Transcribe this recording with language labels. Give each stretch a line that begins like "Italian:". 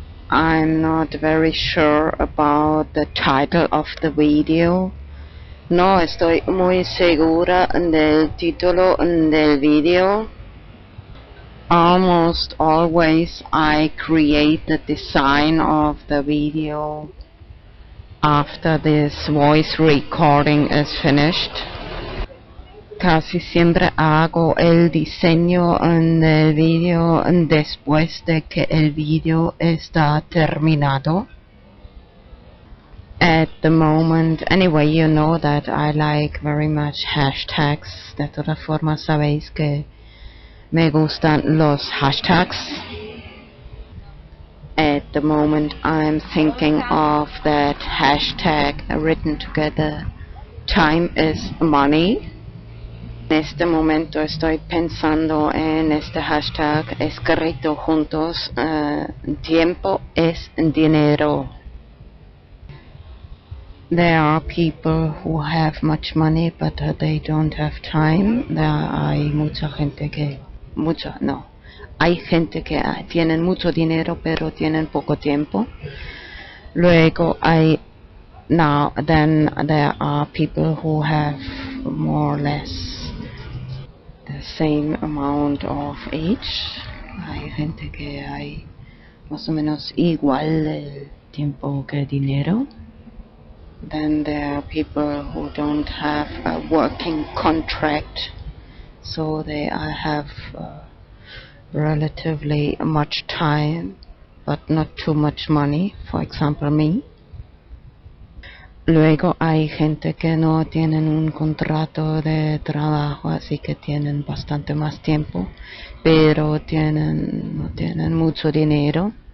English: I'm not very sure about the title of the video.
Spanish: No estoy muy segura del título del video.
English: Almost always I create the design of the video after this voice recording is finished.
Spanish: Casi siempre hago el diseño del video después de que el video está terminado.
English: At the moment, anyway, you know that I like very much hashtags.
Spanish: De todas formas sabéis que me gustan los hashtags.
English: At the moment I'm thinking of that hashtag written together, time is money.
Spanish: En este momento estoy pensando en este hashtag escrito juntos, tiempo es dinero.
English: There are people who have much money but they don't have time.
Spanish: Hay mucha gente que hay gente que tienen mucho dinero pero tienen poco tiempo. Luego
English: then there are people who have more or less the same amount of age.
Spanish: Hay gente que hay más o menos igual el tiempo que dinero.
English: Then there are people who don't have a working contract, so they have relatively much time but not too much money, for example me.
Spanish: Luego hay gente que no tienen un contrato de trabajo, así que tienen bastante más tiempo pero no tienen mucho dinero.